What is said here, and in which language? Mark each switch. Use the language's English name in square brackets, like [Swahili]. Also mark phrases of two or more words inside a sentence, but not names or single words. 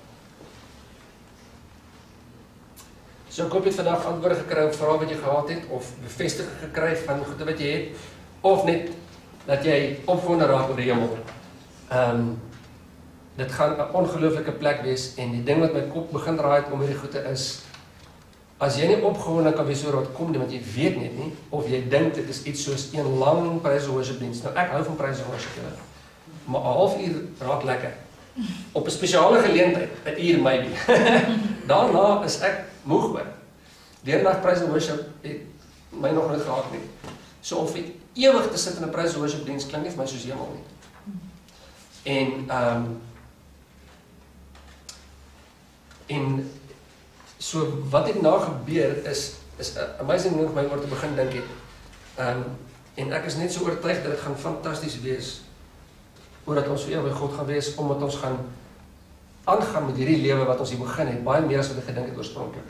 [Afrikaans] So ek hoop jy het vandag antwoorde gekry op vrae wat jy gehad het, of bevestiging gekry van goede wat jy het, of net dat jy opgewonde raak oor die hemel. Dit gaan 'n ongelooflike plek wees, en die ding wat my kop begin draai het om hierdie goede is, as jy nie opgewonde kan wees oor wat kom nie, want jy weet net nie, of jy dink dit is iets soos een lang [English] praise and worship [Afrikaans] diens. Nou ek hou van [English] praise and worship, [Afrikaans] maar 'n halfuur raak lekker. Op 'n spesiale geleentheid, 'n uur maybe. Daarna is ek moeg hoor. Deernag [English] praise and worship [Afrikaans] het my nog nooit gehad nie. So om vir ewig te sit in 'n [English] praise and worship [Afrikaans] diens klink nie vir my soos hemel nie. En so wat het nou gebeur is amazing genoeg my oor te begin dink het. En ek is net so oortuig dat dit gaan fantasties wees, omdat ons vir ewig by God gaan wees, omdat ons gaan aangaan met hierdie lewe wat ons hier begin het, baie meer as wat ek gedink het oorspronklik.